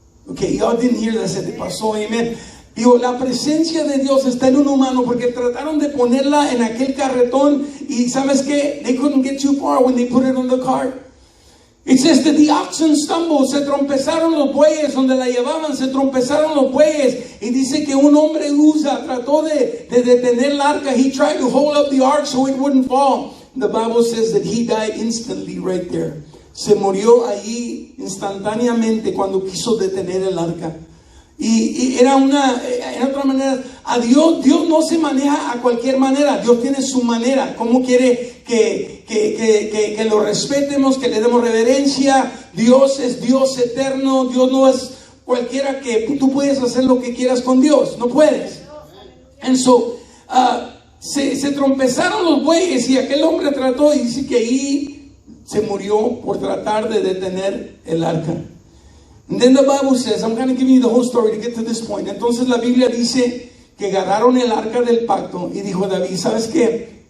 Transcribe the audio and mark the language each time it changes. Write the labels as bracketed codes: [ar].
[en] Okay, y'all didn't hear that, [es] se te pasó, [en] amen. [es] Digo, la presencia de Dios está en un humano porque trataron de ponerla en aquel carretón y ¿sabes qué? [en] They couldn't get too far when they put it on the cart. It says that the oxen stumbled, [es] se trompezaron los bueyes donde la llevaban, se trompezaron los bueyes y dice que un hombre trató de detener el arca. [en] He tried to hold up the ark so it wouldn't fall. The Bible says that he died instantly right there. [es] Se murió allí instantáneamente cuando quiso detener el arca. Y era en otra manera, a Dios no se maneja a cualquier manera. Dios tiene su manera. ¿Cómo quiere que lo respetemos, que le demos reverencia? Dios es Dios eterno. Dios no es cualquiera que tú puedes hacer lo que quieras con Dios. No puedes. [en] And so, [es] se trompezaron los bueyes y aquel hombre trató y dice que ahí se murió por tratar de detener el arca. [en] And then the Bible says, I'm going to give you the whole story to get to this point. [es] Entonces la Biblia dice que agarraron el arca del pacto y dijo David, ¿sabes qué?